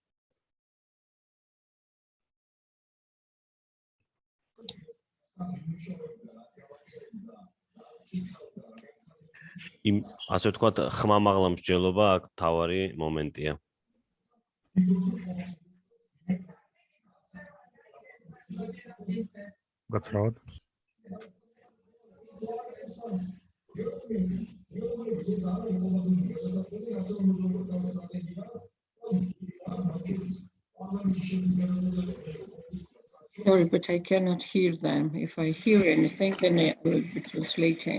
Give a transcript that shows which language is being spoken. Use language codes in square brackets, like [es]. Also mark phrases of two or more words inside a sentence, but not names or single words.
[ka] ასე ვთქვათ, ხმამაღლა მსჯელობა აქ თავარი მომენტია. გაცრავად. [en] Sorry, but I cannot hear them. If I hear anything, then I will be translating.